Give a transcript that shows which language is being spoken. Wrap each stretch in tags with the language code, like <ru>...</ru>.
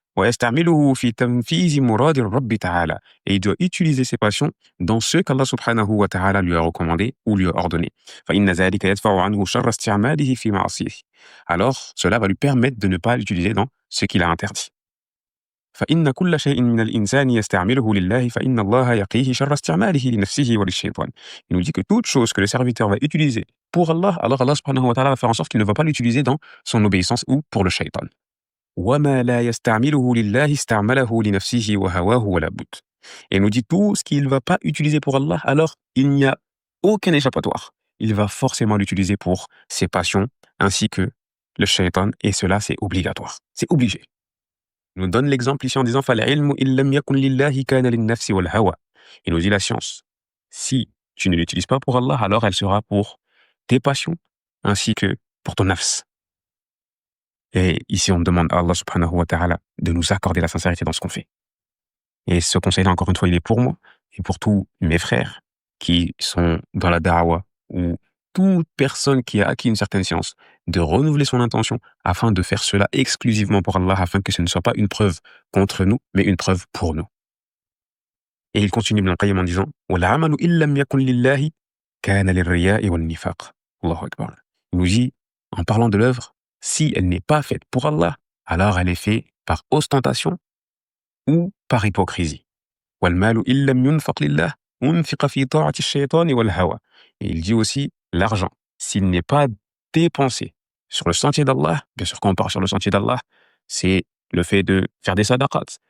<ar>ويستعمله في تنفيذ مراد الرب تعالى.</ar> <fr>Et il doit utiliser ses passions dans ce qu'Allah subhanahu wa ta'ala lui a recommandé ou lui a ordonné.</fr> <ar>فإن ذلك يدفع عنه شر استعماله في معصيه.</ar> <fr>Alors, cela va lui permettre de ne pas l'utiliser dans ce qu'il a interdit.</fr> <ar>فإن كل شيء من الإنسان يستعمله لله فإن الله يقيه شر استعماله لنفسه وللشيطان.</ar> <fr>Il nous dit que toute chose que le serviteur va utiliser pour Allah, alors Allah subhanahu wa ta'ala va faire en sorte qu'il ne va pas l'utiliser dans son obéissance ou pour le shaitan.</fr> <ar>وما لا يستعمله لله استعمله لنفسه وهواه ولا بد.</ar> <fr>Et il nous dit tout ce qu'il ne va pas utiliser pour Allah, alors il n'y a aucun échappatoire. Il va forcément l'utiliser pour ses passions ainsi que le shaitan, et cela c'est obligatoire. C'est obligé. Il nous donne l'exemple ici en disant</fr> <ar>فَالْعِلْمُ إِنْ لَمْ يَكُنْ لِلَّهِ كَانَ لِلنَّفْسِ وَالْهَوَى.</ar> <fr>Il nous dit la science. Si tu ne l'utilises pas pour Allah, alors elle sera pour tes passions ainsi que pour ton nafs. Et ici, on demande à Allah subhanahu wa ta'ala de nous accorder la sincérité dans ce qu'on fait. Et ce conseil-là, encore une fois, il est pour moi et pour tous mes frères qui sont dans la da'wa ou toute personne qui a acquis une certaine science, de renouveler son intention afin de faire cela exclusivement pour Allah, afin que ce ne soit pas une preuve contre nous, mais une preuve pour nous. Et il continue Ibn al-Qayyim en disant</fr> <ar>وَالْعَمَلُ إِنْ لَمْ يَكُنْ لِلَّهِ كَانَ لِلرِّيَاءِ وَالنِّفَاقِ. Allahu Akbar.</ar> <fr>Il nous dit, en parlant de l'œuvre, si elle n'est pas faite pour Allah, alors elle est faite par ostentation ou par hypocrisie.</fr> <ar>وَالْمَالُ إِنْ لَمْ يُنْفَقْ لِلَّهِ أُنْفِقَ فِي طَاعَةِ الشَّيْطَانِ وَالْهَوَى.</ar> <fr>Et il dit aussi, l'argent, s'il n'est pas dépensé sur le sentier d'Allah, bien sûr quand on part sur le sentier d'Allah, c'est le fait de faire des sadaqat.</fr>